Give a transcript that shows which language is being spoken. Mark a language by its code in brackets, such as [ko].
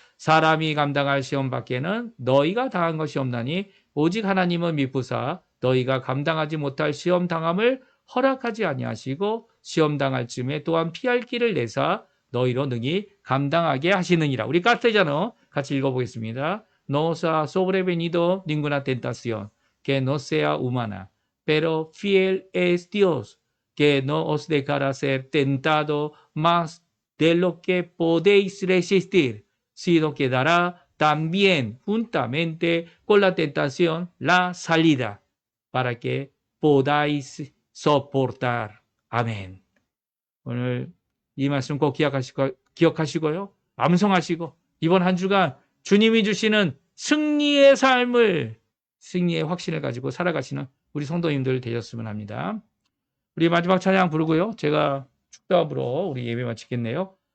[ko] 사람이 감당할 시험 밖에는 너희가 당한 것이 없나니 오직 하나님은 미쁘사 너희가 감당하지 못할 시험 당함을 허락하지 아니하시고 시험 당할 쯤에 또한 피할 길을 내사 너희로 능히 감당하게 하시느니라. 우리 가스테자노 같이 읽어보겠습니다. [es] No os ha sobrevenido ninguna tentación que no sea humana, pero fiel es Dios, que no os dejará ser tentado más de lo que podéis resistir, sino que dará también juntamente con la tentación la salida, para que podáis soportar. [ko] 아멘. 오늘 이 말씀 꼭 기억하시고요. 암송하시고 이번 한 주간 주님이 주시는 승리의 삶을, 승리의 확신을 가지고 살아가시는 우리 성도님들 되셨으면 합니다. 우리 마지막 찬양 부르고요. 제가 축도합으로 우리 예배 마치겠네요.